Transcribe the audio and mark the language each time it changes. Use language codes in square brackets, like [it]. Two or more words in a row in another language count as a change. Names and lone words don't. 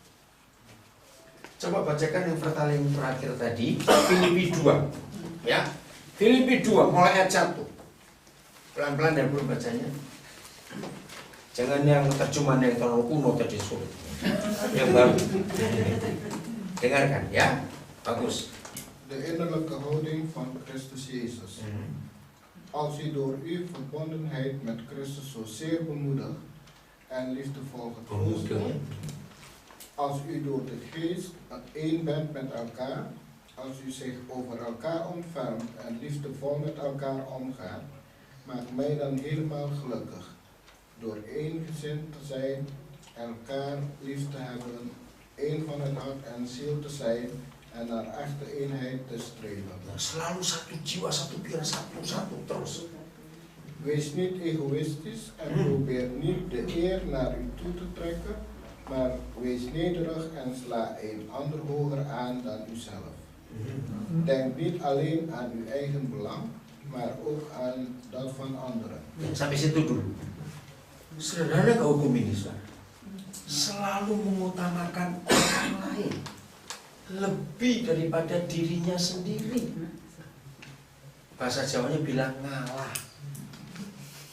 [id] Coba bacakan yang pertanyaan yang terakhir tadi, Filipi 2, ya, Filipi 2 mulai ayat 1, pelan-pelan dan belum bacanya. Jangan yang terjemahan yang terlalu kuno tadi sulit, yang baru. Dengarkan ya, bagus. [nl] De innerlijke houding van Christus Jezus. Als u door uw verbondenheid met Christus zozeer bemoedigd en liefdevol getroost wordt, als u door de geest één bent met elkaar, als u zich over elkaar ontfermt en liefdevol met elkaar omgaat, maakt mij dan helemaal gelukkig. Door ééngezind te zijn, elkaar lief te hebben, één van het hart en ziel te zijn en naar echte eenheid te streven. [id] Selalu satu jiwa, satu pikiran, satu terus. [nl] Wees niet egoïstisch en probeer niet de eer naar u toe te trekken, maar wees nederig en sla een ander hoger aan dan uzelf. Denk niet alleen aan uw eigen belang, maar ook aan dat van anderen. [id] Sampai situ dulu. Sederhana ke hukum ini, saudara. Selalu mengutamakan orang lain lebih daripada dirinya sendiri. Bahasa Jawanya bilang ngalah.